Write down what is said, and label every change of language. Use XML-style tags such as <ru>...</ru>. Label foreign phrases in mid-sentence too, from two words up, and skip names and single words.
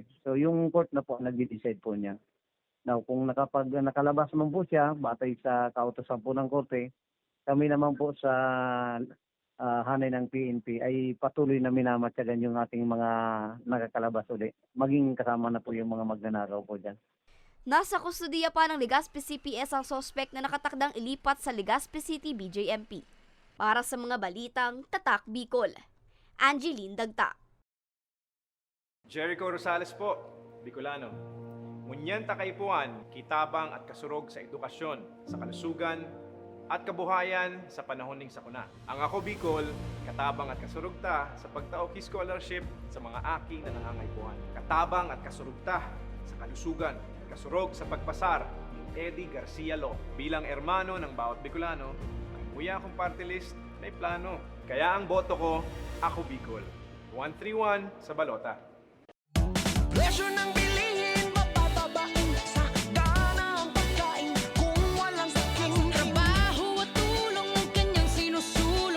<tl>So yung court na po nag-decide po niya. Now kung nakalabas man po siya, batay sa kautosan po ng korte, kami naman po sa hanay ng PNP ay patuloy na minamatyagan yung ating mga nakakalabas ulit. Maging kasama na po yung mga magnanakaw po dyan. Nasa kustudiya pa ng Legazpi CPS ang sospek na nakatakdang ilipat sa Legazpi City BJMP. Para sa mga balitang Tatak Bicol, Angeline Dagta. Jericho Rosales po, Bicolano.</tl> <bik>Ngunyan takaypuan, kitabang at kasurog sa edukasyon, sa kalusugan, at kabuhayan sa panahon ning sakuna. Ang Ako Bicol, katabang at kasurugta sa pagtaoki scholarship sa mga aki na nangangaypuan. Katabang at kasurugta sa kalusugan, kasurog sa pagpasar ni Eddie Garcia Lo.</bik> <tl>Bilang ermano ng bawat Bicolano, ang kuya kong party list may plano. Kaya ang boto ko, Ako Bicol. 131 sa balota. Presyo ng bilihin, mapapabain sa gana ang pagkain kung walang saking trabaho at tulong ng kanyang sinusulong.</tl>